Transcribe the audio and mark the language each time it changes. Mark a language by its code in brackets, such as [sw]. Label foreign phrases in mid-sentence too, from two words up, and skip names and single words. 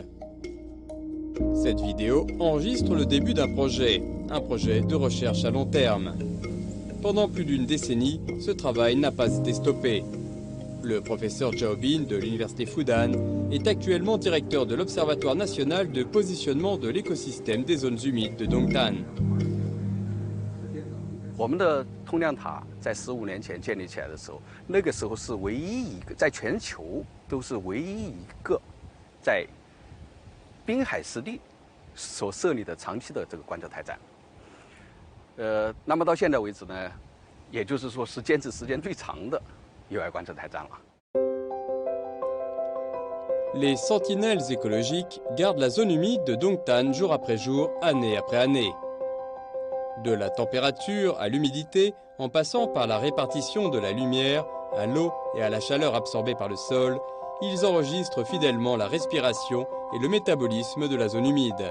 [fr] Cette vidéo enregistre le début d'un projet, un projet de recherche à long terme. Pendant plus d'une décennie, ce travail n'a pas été stoppé. Le professeur Zhao Bin de l'université Fudan est actuellement directeur de l'Observatoire national de positionnement de l'écosystème des zones humides de Dongtan. [zh] 我们的通亮塔在15年前建立起来的时候，那个时候是唯一一个，在全球都是唯一一个在滨海湿地所设立的长期的这个观测台站。那么到现在为止呢，也就是说是坚持时间最长的野外观测台站了。 [fr] Les sentinelles écologiques gardent la zone humide de Dongtan jour après jour, année après année. De la température à l'humidité, en passant par la répartition de la lumière, à l'eau et à la chaleur absorbée par le sol, ils enregistrent fidèlement la respiration et le métabolisme de la zone humide.